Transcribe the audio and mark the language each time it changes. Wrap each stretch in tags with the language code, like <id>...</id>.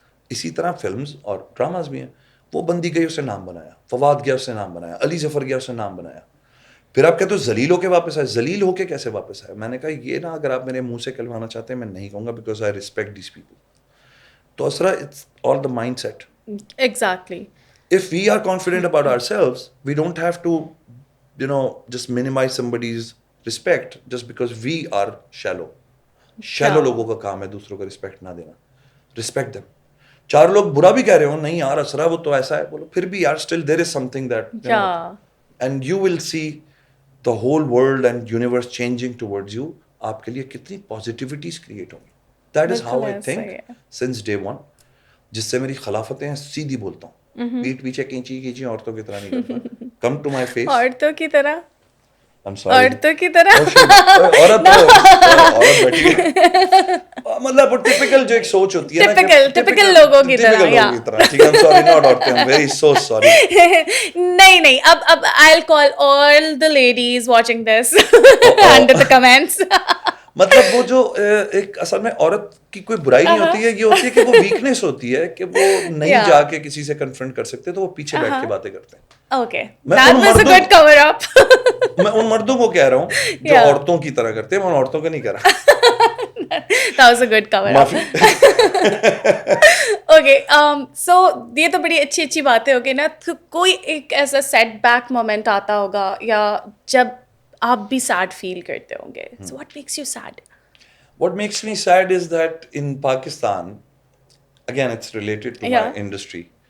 <ur>اسی طرح فلمز اور ڈراماز بھی ہیں. وہ بندی گئی, اس نے نام بنایا, فواد گیا, اس نے نام بنایا, علی ظفر گیا, اس نے نام بنایا. پھر آپ کہتے ہو ذلیل ہو کے واپس آئے, ذلیل ہو کے کیسے واپس آئے؟ میں نے کہا یہ نا, اگر آپ میرے منہ سے کہلوانا چاہتے ہیں میں نہیں کہوں گا,</ur> <en>Because I respect these people. تو Isra, it's all the mindset. Exactly. If we are confident about ourselves, we don't have to, just minimize somebody's respect just because we are shallow.</en> <ur>Shallow لوگوں کا کام ہے دوسروں کو respect نہ دینا.</ur> <en>Respect them.</en> <ur>چار لوگ برا بھی کہہ رہے ہو, نہیں یار اسرا وہ تو ایسا ہے, بولو پھر بھی یار</ur> <en>still there is something that, and you will see the whole world and universe changing towards you.</en> <ur>آپ کے لیے کتنی positivities create ہوں گی.</ur> <en>That is how I think since day one.</en> <ur>جس سے میری خلافتیں سیدھی بولتا ہوں, پیٹ پیچھے کینچی کینچی عورتوں کی طرح نہیں کرتا.</ur> <en>Come to my face.</en> <ur>عورتوں کی طرح, عورتوں کی طرح عورت بیٹھی ہے, مطلب ٹپکل جو ایک سوچ ہوتی ہے نا, ٹپکل لوگوں کی طرح. ٹھیک ہے,</ur> <en>I'm sorry, not عورتیں, I'm very so sorry. نہیں, اب I'll call all the ladies watching this under the comments.</en> <ur>مطلب وہ جو ایک اصل میں عورت کی کوئی برائی نہیں ہوتی ہے, یہ ہوتی ہے کہ وہ ویکنیس ہوتی ہے کہ وہ نہیں جا کے کسی سے کنفرنٹ کر سکتے, تو وہ پیچھے بیٹھ کے باتیں کرتے ہیں.</ur> <en>Okay, that was a good cover up.</en> <ur>میں ان مردوں کو کہہ رہا ہوں جو عورتوں کی طرح کرتے ہیں, میں ان عورتوں کو نہیں کہہ رہا.</ur> <en>That was a good cover up.</en> <ur>Okay, so یہ تو بڑی اچھی اچھی باتیں ہوگی نا. کوئی ایک ایسا سیٹ بیک مومنٹ آتا ہوگا یا جب آپ بھی سیڈ فیل کرتے ہوں گے.</ur> <en>So what makes you sad? What makes me sad is that in Pakistan, again it's related to my industry.</en>